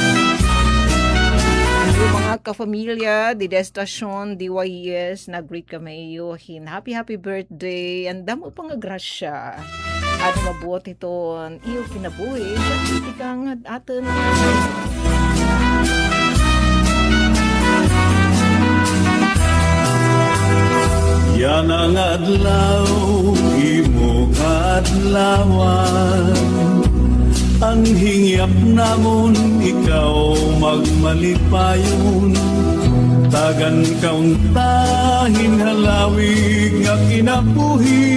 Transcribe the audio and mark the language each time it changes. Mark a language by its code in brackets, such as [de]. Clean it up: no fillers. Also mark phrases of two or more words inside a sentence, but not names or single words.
[war] Yung mga kafamilya di destasyon DYS nag-greet kami yohin [en] happy birthday and [war] damo pa nga grasya. At mabuot ito iyo kinabuhi sa kang atin. Yan ang adlaw, imo kadlawan. Ang hingyap namon, ikaw magmalipayon. Tagan kauntahin halawig nga kinabuhi.